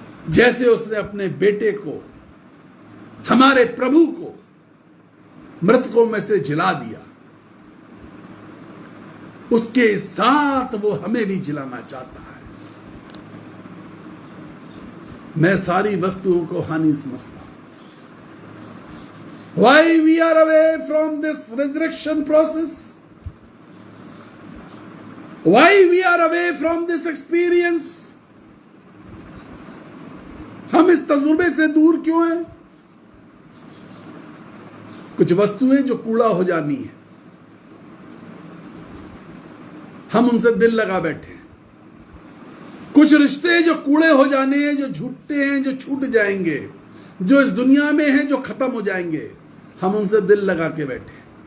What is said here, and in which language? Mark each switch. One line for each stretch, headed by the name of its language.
Hindi: जैसे उसने अपने बेटे को, हमारे प्रभु को मृतकों में से जिला दिया, उसके साथ वो हमें भी जिलाना चाहता है। मैं सारी वस्तुओं को हानि समझता हूं।
English: Why we are away from this resurrection process? Why we are away from this experience?
Hindi: हम इस तजुर्बे से दूर क्यों हैं? कुछ वस्तुएं जो कूड़ा हो जानी है, हम उनसे दिल लगा बैठे हैं। कुछ रिश्ते जो कूड़े हो जाने हैं, जो झूठे हैं, जो छूट जाएंगे, जो इस दुनिया में हैं, जो खत्म हो जाएंगे, हम उनसे दिल लगा के बैठे।